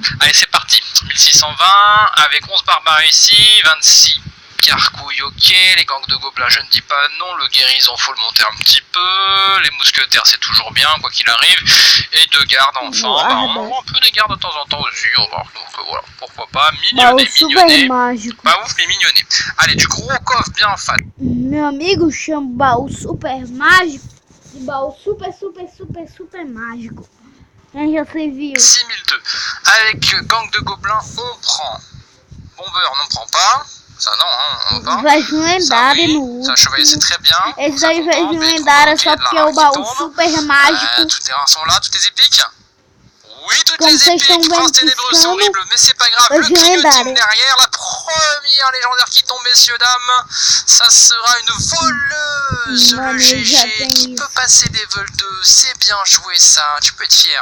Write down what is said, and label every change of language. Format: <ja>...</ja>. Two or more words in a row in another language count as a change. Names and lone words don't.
<fr>Allez, c'est parti, 1620, avec 11 barbares ici, 26 carcouilles, ok, les gangs de gobelins je ne dis pas non, le guérison faut le monter un petit peu, les mousquetaires c'est toujours bien quoi qu'il arrive, et 2 gardes enfin, on voit un peu des gardes de temps en temps aussi, donc voilà, pourquoi pas, mignonné, pas ouf mais mignonné. Allez, du gros coffre bien fat.</fr> <pt>Meu amigo chama baú super mágico, de baú super mágico. Quem já se viu?</pt> <fr>6002, avec gang de gobelins on prend, bombeur on n'en prend pas. Ça non, hein, on va.</fr> <pt>Vai de lendária no último.</pt> <fr>Ça, chevalier, c'est très bien.</fr> <pt>Esse daí vai de lendária só porque é o baú super mágico.</pt> <fr>Toutes les rares sont là, toutes les épiques. Oui, toutes les épiques. Prince ténébreux, c'est horrible, mais c'est pas grave. Le clignoting derrière, la première légendaire qui tombe, messieurs, dames. Ça sera une voleuse, le GG, qui peut passer level 2. C'est bien joué, ça. Tu peux être fier.</fr>